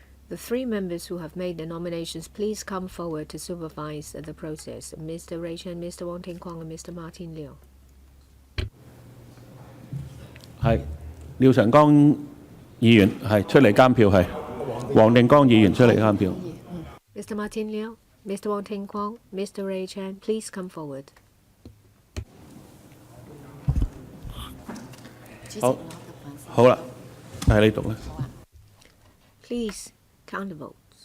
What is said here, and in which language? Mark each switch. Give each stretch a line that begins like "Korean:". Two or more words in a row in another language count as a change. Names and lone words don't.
English: The 3 members who have made the nominations, please come forward to supervise the process. Mr. Ray Chan, Mr. Wong Ting Kwong, and Mr. Martin Liu.
Cantonese: 係廖長江議員係出嚟監票，係黃定光議員出嚟監票。
English: Mr. Martin Liu, Mr. Wong Ting Kwong, Mr. Ray Chan, please come forward.
Cantonese: 好啦，係你讀啦。
English: Please count the votes.